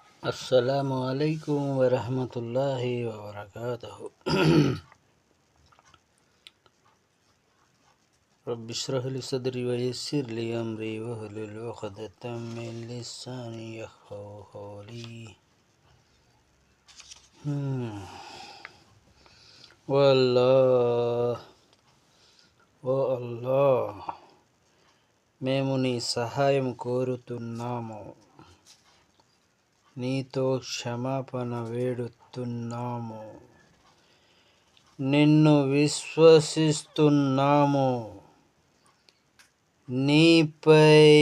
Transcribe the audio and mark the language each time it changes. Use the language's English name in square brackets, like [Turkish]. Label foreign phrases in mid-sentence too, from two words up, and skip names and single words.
[Arabic] السلام عليكم ورحمة الله وبركاته. رب اشرح لي صدري ويسر لي أمري واحلل عقدة من لساني يفقهوا قولي. [Telugu] ఓ అల్లాహ్, మేము నీ సహాయం కోరుతున్నాము, నీతో క్షమాపణ వేడుతున్నాము, నిన్ను విశ్వసిస్తున్నాము, నీపై